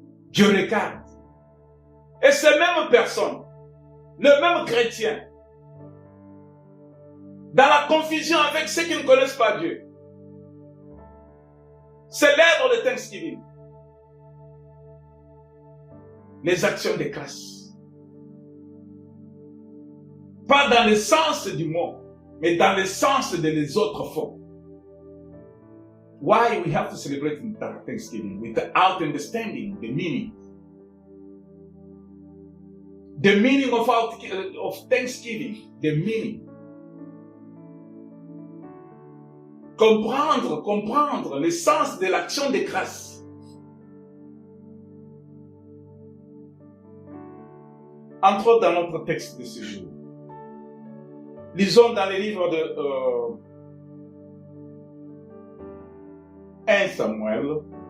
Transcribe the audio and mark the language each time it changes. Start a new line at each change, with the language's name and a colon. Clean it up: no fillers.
French: Dieu regarde. Et ces mêmes personnes, le même chrétien, dans la confusion avec ceux qui ne connaissent pas Dieu, célèbrent le Thanksgiving, les actions de grâce. Pas dans le sens du mot, mais dans le sens de les autres formes.
English: Why we have to celebrate Thanksgiving without understanding the meaning? The meaning of Thanksgiving, the meaning.
French: Comprendre le sens de l'action de grâce. Entre autres dans notre texte de ce jour. Lisons dans les livres de 1 Samuel.